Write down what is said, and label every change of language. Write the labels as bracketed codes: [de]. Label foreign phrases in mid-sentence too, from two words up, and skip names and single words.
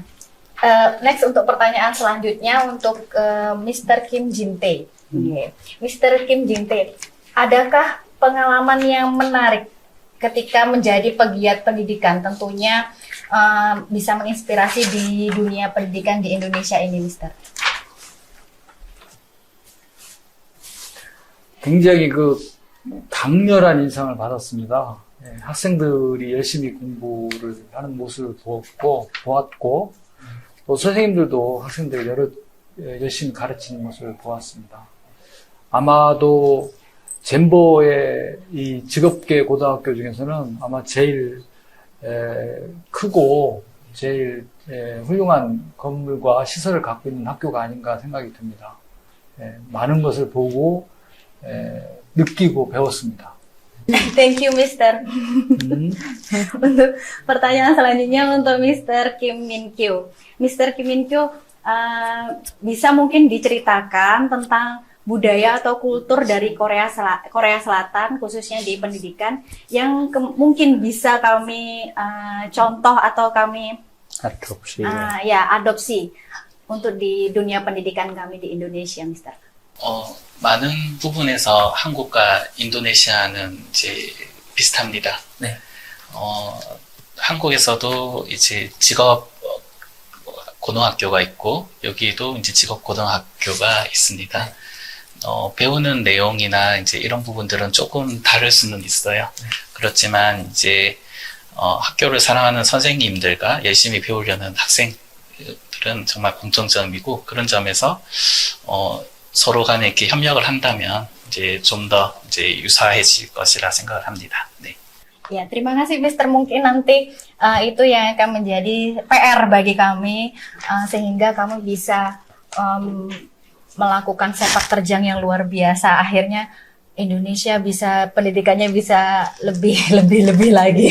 [id] Next untuk pertanyaan selanjutnya untuk Mr. Kim Jinte. Mr. Kim Jinte, adakah pengalaman yang menarik ketika menjadi pegiat pendidikan? Tentunya bisa menginspirasi di dunia pendidikan di Indonesia ini, Mister. [ko] 굉장히 강렬한 인상을 받았습니다. 학생들이 열심히 공부를 하는 모습을 보았고, 또 선생님들도 학생들 열심히 가르치는 모습을 보았습니다. 아마도 젠버의 이 직업계 고등학교 중에서는 아마 제일 크고 제일 훌륭한 건물과 시설을 갖고 있는 학교가 아닌가 생각이 듭니다. 많은 것을 보고 느끼고 배웠습니다. [en] Thank you, Mister. [id] Untuk pertanyaan selanjutnya untuk Mister Kim Min Kyu. Mister Kim Min Kyu, bisa mungkin diceritakan tentang budaya atau kultur dari Korea Selatan, khususnya di pendidikan, yang mungkin bisa kami contoh atau kami adopsi untuk di dunia pendidikan kami di Indonesia, Mister. [ko] 많은 부분에서 한국과 인도네시아는 이제 비슷합니다. 네. 한국에서도 이제 직업 고등학교가 있고 여기도 이제 직업 고등학교가 있습니다. 네. 배우는 내용이나 이제 이런 부분들은 조금 다를 수는 있어요. 네. 그렇지만 이제 학교를 사랑하는 선생님들과 열심히 배우려는 학생들은 정말 공통점이고, 그런 점에서 서로 간에 이렇게 협력을 한다면 이제 좀 더 이제 유사해질 것이라 생각을 합니다. 네. [id] Ya, terima kasih Mister. Mungkin nanti itu yang akan menjadi PR bagi kami sehingga kami bisa melakukan sepak terjang yang luar biasa. Akhirnya Indonesia bisa pendidikannya bisa lebih lagi.